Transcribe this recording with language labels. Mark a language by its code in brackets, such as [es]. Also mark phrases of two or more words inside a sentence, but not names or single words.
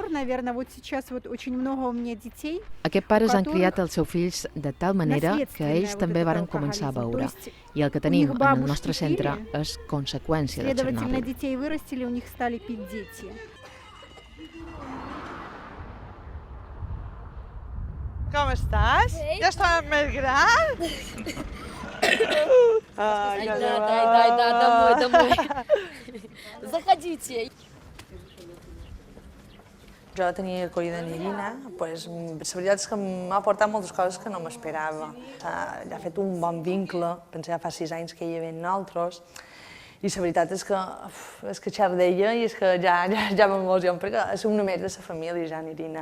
[ca] Aquests pares han criat els seus fills de tal manera que ells també varen començar a beure i el que tenim en el nostre centre és conseqüència de Txernòbil. Com estàs? Ja estàs més gran? [ru] Ай, да, домой. Заходите. [ca] Jo tenia acollida en Irina, pues, la veritat és que m'ha aportat moltes coses que no m'esperava. Ja ha fet un bon vincle, penso ja fa 6 anys que hi havia nosaltres, i la veritat és que xerro d'ella i és que ja m'emociono, perquè és una més de la família, ja, en Irina.